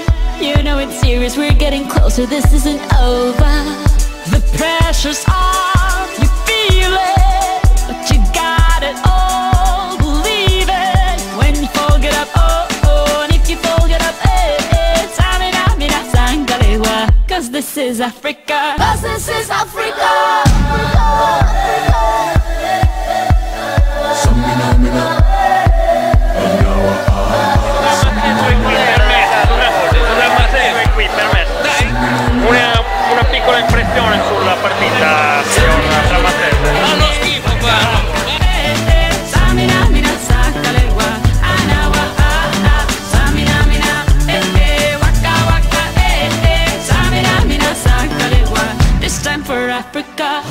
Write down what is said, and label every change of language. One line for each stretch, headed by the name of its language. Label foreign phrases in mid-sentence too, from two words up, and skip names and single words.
English: You know it's serious, we're getting closer, this isn't over. The pressure's on, you feel it, but you got it all, believe it. When you fall, get up, oh, oh, and if you fall, get up, eh, eh. Samina, mina, sangalewa, 'cause this is Africa. 'Cause this is Africa. Samina, mina.
Italian: Una piccola impressione sulla partita tra Matese. Fanno schifo qua. Samina, mina, sangalewa, anawa, ah, ah. Samina, mina, eh, eh, waka, waka, eh, eh. Samina, mina, sangalewa.
English: This time for Africa.